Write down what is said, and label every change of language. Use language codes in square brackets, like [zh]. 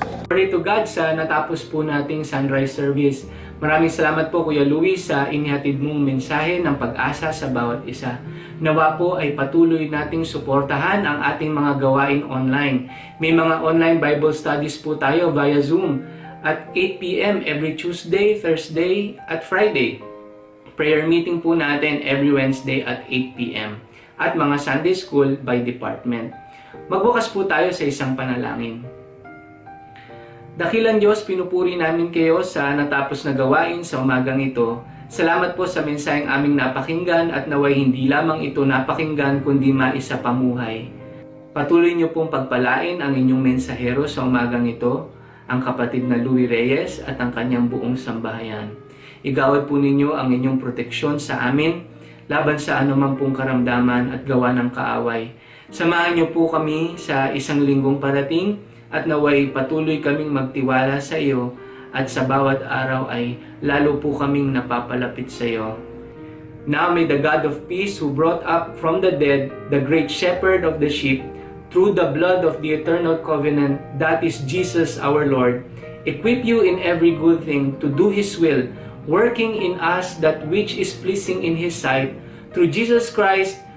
[en] Glory to God [tl] sa natapos po nating [en] sunrise service. [tl] Maraming salamat po Kuya Luis sa inihatid mong mensahe ng pag-asa sa bawat isa. Nawa po ay patuloy nating suportahan ang ating mga gawain online. [en] May mga online Bible studies [tl] po tayo [en] via Zoom at 8 p.m. every Tuesday, Thursday at Friday. Prayer meeting [tl] po natin [en] every Wednesday at 8 p.m. at mga Sunday School by department. [tl] Magbukas po tayo sa isang panalangin. Dakilang Diyos, pinupuri namin kayo sa natapos na gawain sa umagang ito. Salamat po sa mensaheng aming napakinggan at naway hindi lamang ito napakinggan kundi maisapamuhay. Patuloy niyo pong pagpalain ang inyong mensahero sa umagang ito, ang kapatid na Louie Reyes at ang kanyang buong sambahayan. Igawad po ninyo ang inyong proteksyon sa amin laban sa anumang pong karamdaman at gawa ng kaaway. Samahan niyo po kami sa isang linggong parating at naway patuloy kaming magtiwala sa iyo at sa bawat araw ay lalo po kaming napapalapit sa iyo. [en] Now may the God of peace who brought up from the dead the great shepherd of the sheep through the blood of the eternal covenant, that is Jesus our Lord, equip you in every good thing to do His will, working in us that which is pleasing in His sight, through Jesus Christ.